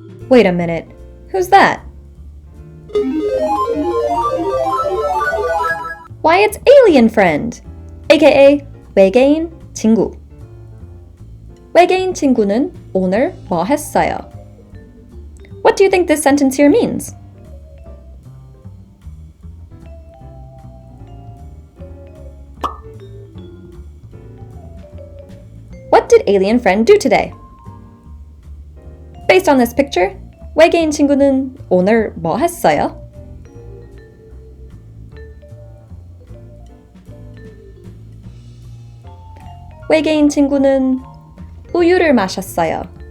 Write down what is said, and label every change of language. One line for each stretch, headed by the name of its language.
English: Wait a minute. Who's that? Why, it's alien friend, aka
Korean: 외계인 친구. 외계인 친구는 오늘 뭐 했어요?
English: What do you think this sentence here means? What did alien friend do today? Based on this picture,
Korean: 외계인 친구는 오늘 뭐 했어요? 외계인 친구는 우유를 마셨어요.